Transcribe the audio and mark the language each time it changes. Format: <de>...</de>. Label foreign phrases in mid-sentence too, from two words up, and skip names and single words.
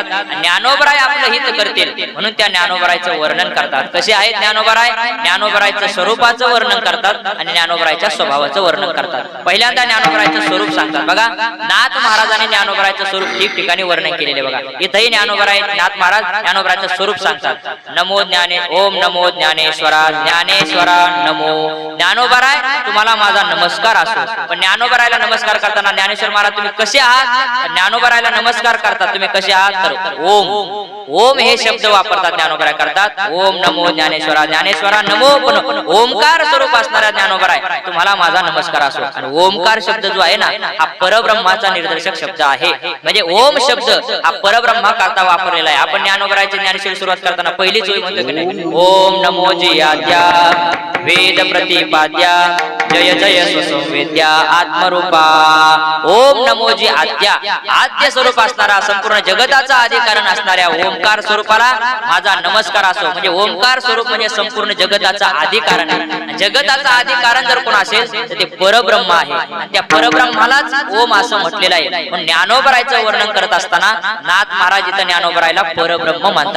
<mr>ज्ञानोबराय आपलं हित करतील म्हणून त्या ज्ञानोबरायचं वर्णन करतात. कसे आहेत ज्ञानोबराय? ज्ञानोबरायचं स्वरूपाचं वर्णन करतात आणि ज्ञानोबरायच्या स्वभावाचं वर्णन करतात. पहिल्यांदा ज्ञानोबरायचं स्वरूप सांगतात. बघा नाथ महाराजांनी ज्ञानोबरायचं स्वरूप ठिकठिकाणी वर्णन केलेले बघा. इथंही ज्ञानोबराय नाथ महाराज ज्ञानोबरायचं स्वरूप सांगतात.</mr> <sa>नमो ज्ञाने ओम नमो ज्ञानेश्वरा ज्ञानेश्वरा नमो.</sa> <mr>ज्ञानोबराय तुम्हाला माझा नमस्कार असो. पण ज्ञानोबरायला नमस्कार करताना ज्ञानेश्वर महाराज तुम्ही कसे आहात? ज्ञानोबरायला नमस्कार करतात तुम्ही कसे आहात? तर ओम ओम हे शब्द वापरतात ज्ञानोबराय करतात.</mr> <sa>ओम नमो ज्ञानेश्वरा ज्ञानेश्वरा नमो.</sa> <mr>पण ओमकार स्वरूप असणाऱ्या ज्ञानोबराय तुम्हाला माझा नमस्कार असो. आणि ओमकार शब्द जो आहे ना हा परब्रह्माचा निर्देशक शब्द आहे. म्हणजे ओम शब्द हा परब्रह्मा करता वापरलेला आहे. आपण ज्ञानोबरायची ज्ञानेश्वरी सुरुवात करताना पहिलीच ओळी म्हणतो की नाही</mr> <sa>ओम नमो जियाद्या वेद प्रतिपाद्या जय जय स्वसंवेद्या आत्मरूपा. ओम नमो जी आद्या</sa> <mr>आद्य स्वरूप असणारा संपूर्ण जगताचा अधिकारण असणाऱ्या ओमकार स्वरूपाला माझा नमस्कार असो. म्हणजे ओमकार स्वरूप म्हणजे संपूर्ण जगताचा अधिकारण आहे. जगताचा अधिकारण जर कोण असेल तर ते परब्रह्म आहे. त्या परब्रह्मालाच ओम असं म्हटलेलं आहे. पण ज्ञानोबरायचं वर्णन करत असताना नाथ महाराज इथं ज्ञानोबरायला परब्रह्म मानतात.</mr>